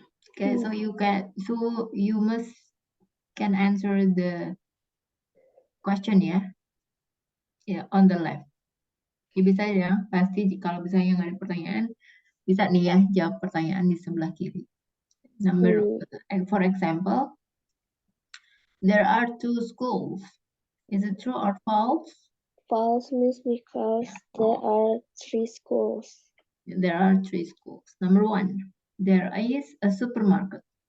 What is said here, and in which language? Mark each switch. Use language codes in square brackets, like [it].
[en] Okay, so you must can answer the question ya. Yeah, on the left. [id] Ya bisa ya, pasti kalau misalnya nggak ada pertanyaan, bisa nih ya jawab pertanyaan di sebelah kiri. [en] For example, there are 2 schools. Is it true or false? False, Miss, because there are 3 schools. There are 3 schools. Number 1, there is a supermarket.